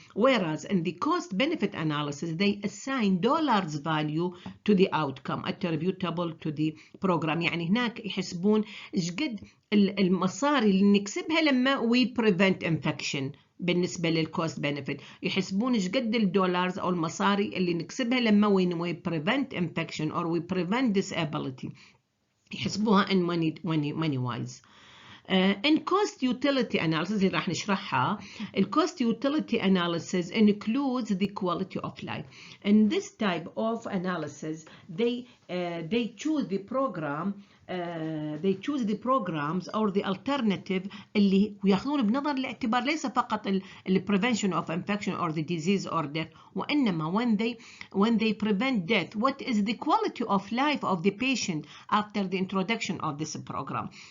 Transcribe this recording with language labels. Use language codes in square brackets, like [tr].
[en] Whereas in the cost benefit analysis they assign dollars value to the outcome attributable to the program. [ar] يعني هناك يحسبون ايش قد المصاري اللي نكسبها لما [en] we prevent infection. [ar] بالنسبة للكوست بنفيت يحسبون ايش قد الدولارز او المصاري اللي نكسبها لما [en] we prevent infection or we prevent disability. يحسبوها in money wise. In cost utility analysis [ar] اللي راح نشرحها [en] cost utility analysis includes the quality of life. In this type of analysis they choose the program they choose the programs or the alternative [ar] اللي ياخذون بنظر الاعتبار ليس فقط ال [en] prevention of infection or the disease or death وإنما when they prevent death, what is the quality of life of the patient after the introduction of this program.